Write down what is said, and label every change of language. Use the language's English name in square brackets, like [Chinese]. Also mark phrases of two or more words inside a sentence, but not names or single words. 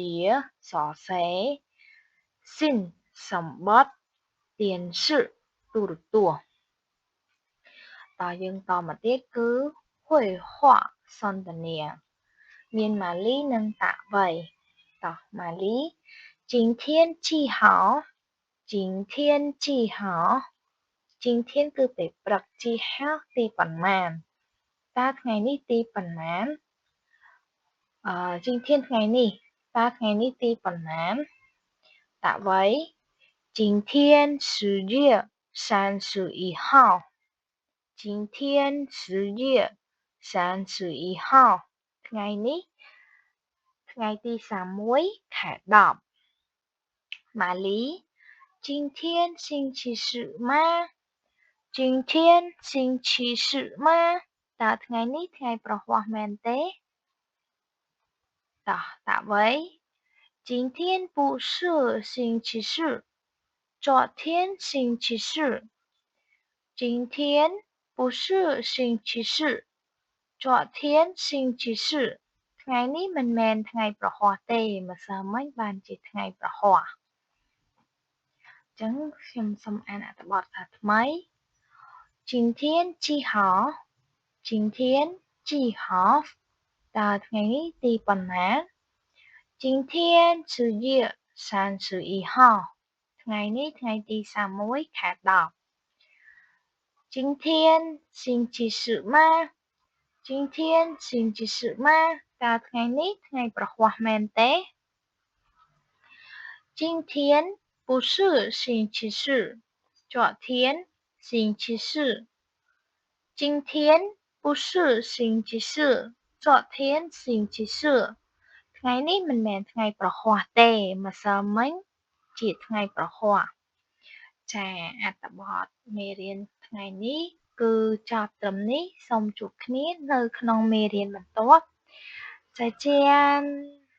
[Khmer] សរសេរស៊ីនសំបុត្រទៀនសឺទូរទស្សន៍តយើងតមកទៀតគឺហួយហွာសន្ទនាមានម៉ាលីនិងតាវៃតម៉ាលី [Chinese] 今天几号今天几号今天 [Khmer] គឺពេលព្រឹក [Chinese] 几号 [Khmer] ទីប៉ុន្មានតើថ្ងៃនេះទីប៉ុន្មាន 今天ថ្ងៃនេះតើថ្ងៃនេះទីប៉ុន្មានតាវៃ今天 [Chinese] 10月31号今天10月31号 [Khmer] ថ្ងៃនេះថ្ងៃទី31ខែ10ម៉ាលី [Chinese] 今天星期四吗今天星期四吗 [Khmer] តើថ្ងៃនេះថ្ងៃប្រហ័សមែនទេ [Chinese] តតាវៃ今天不是星期四昨天星期四今天不是星期四昨天星期四 [Khmer] ថ្ងៃនេះមិនមែនថ្ងៃប្រហ័សទេម្សិលមិញបានជាថ្ងៃប្រហ័សអញ្ចឹងខ្ញុំសូមអានអត្ថបទថាថ្មី [Chinese] 今天几号今天几号 [Khmer] តើថ្ងៃនេះទីប៉ុន្មាន今天 [Chinese] 10月31号 [Khmer] ថ្ងៃនេះថ្ងៃទី31ខែ10 [Chinese] 今天星期四吗今天星期四吗 [Khmer] តើថ្ងៃនេះថ្ងៃប្រហ័សមែនទេ [Chinese] 今天不是星期四昨天星期四今天不是星期四昨天星期四 [Khmer] ថ្ងៃនេះមិនមែនថ្ងៃប្រហ័សទេម្សិលមិញជាថ្ងៃប្រហ័សចាអត្ថបទមេរៀនថ្ងៃនេះគឺចប់ត្រឹមនេះសូមជួបគ្នានៅក្នុងមេរៀនបន្ទាប់再见